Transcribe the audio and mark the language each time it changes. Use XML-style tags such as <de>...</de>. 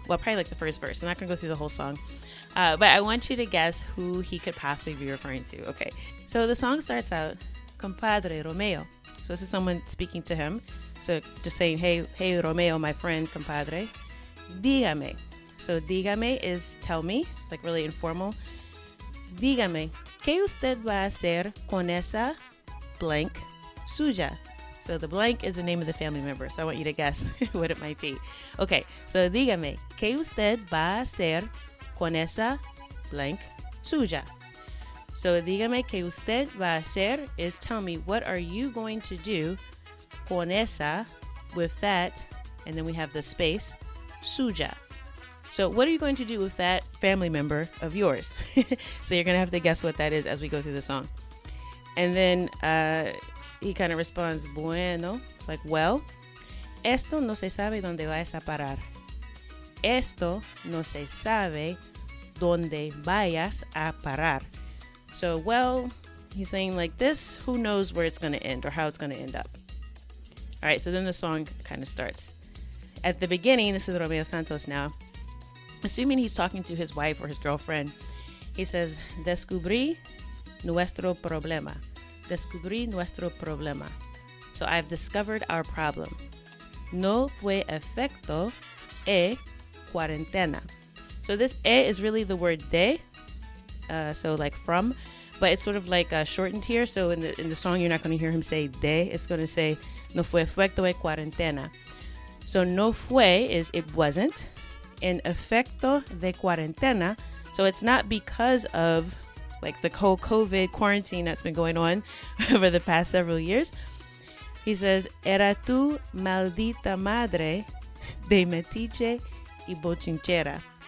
<en>Well, probably like the first verse. I'm not going to go through the whole song. But I want you to guess who he could possibly be referring to. Okay, so the song starts out, compadre Romeo. So this is someone speaking to him. So just saying, hey Romeo, my friend, compadre.</en> <es>Dígame.</es> <en>So dígame is tell me. It's like really informal.</en> <es>Dígame, ¿qué usted va a hacer con esa</es> <en>blank</en> <es>suya?</es> <en>So the blank is the name of the family member. So I want you to guess what it might be. Okay, so</en> <es>dígame, ¿qué usted va a hacer con esa</es> <en>blank</en> <es>suya?</es> <en>So</en> <es>dígame, ¿qué usted va a hacer</es> <en>is tell me, what are you going to do</en> <es>con esa,</es> <en>with that, and then we have the space,</en> <es>suya.</es> <en>So what are you going to do with that family member of yours? So you're going to have to guess what that is as we go through the song. And then he kind of responds,</en> <es>bueno.</es> <en>It's like, well,</en> <es>esto no se sabe dónde vayas a parar. Esto no se sabe dónde vayas a parar.</es> <en>So, well, he's saying like this, who knows where it's going to end or how it's going to end up. All right, so then the song kind of starts. At the beginning, this is Romeo Santos now. Assuming he's talking to his wife or his girlfriend, he says,</en> <es>descubrí nuestro problema. Descubrí nuestro problema.</es> <en>So I've discovered our problem.</en> <es>No fue efecto e cuarentena.</es> <en>So this e is really the word de, so like from, but it's sort of like shortened here. So in the song, you're not going to hear him say de. It's going to say</en> <es>no fue efecto e cuarentena.</es> <en>So</en> <es>no fue</es> <en>is it wasn't. And</en> <es>efecto de cuarentena,</es> <en>so it's not because of like the whole COVID quarantine that's been going on over the past several years. He says,</en> <es>era tu maldita madre de metiche y bochinchera.</es>